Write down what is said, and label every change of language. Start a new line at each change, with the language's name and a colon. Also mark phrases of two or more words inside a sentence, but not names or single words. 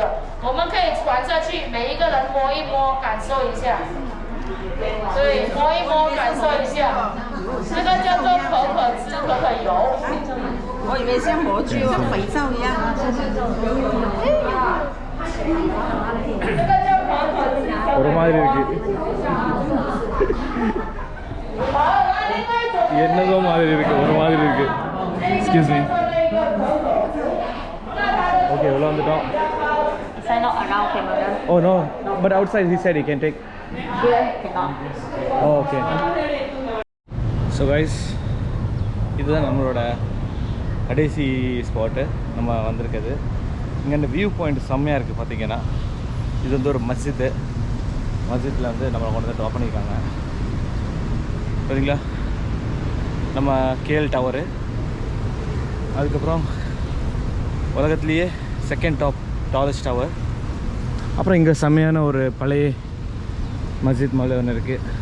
Chinese: 我们可以传下去，每一个人摸一摸，感受一下。对，摸一摸，感受一下。这个叫做可可脂可可油。我以为像模具、像肥皂一样。这个叫可可脂。
Tamil: ஒரு மாதிரி இருக்கு என்னதோ மாதிரி இருக்கு ஒரு மாதிரி இருக்கு
English: excuse me okay
Tamil: உள்ள வந்துட்டோம்
English: Sign up around camera. oh no but outside he said he can take Here cannot. oh okay so guys
Tamil: இதுதான் நம்மளோட கடைசி ஸ்பாட்டு நம்ம வந்திருக்குது இங்கே இந்த
English: view point
Tamil: செம்மையாக இருக்குது பார்த்தீங்கன்னா இது வந்து ஒரு மஸ்ஜித்தில் வந்து நம்மளை கொண்டு வந்து ட்ராப் பண்ணியிருக்காங்க சரிங்களா நம்ம கேஎல் டவரு அதுக்கப்புறம் உலகத்துலேயே
English: second tallest tower
Tamil: அப்புறம் இங்கே செம்மையான ஒரு பழைய மஸ்ஜித் மாதிரி ஒன்று இருக்குது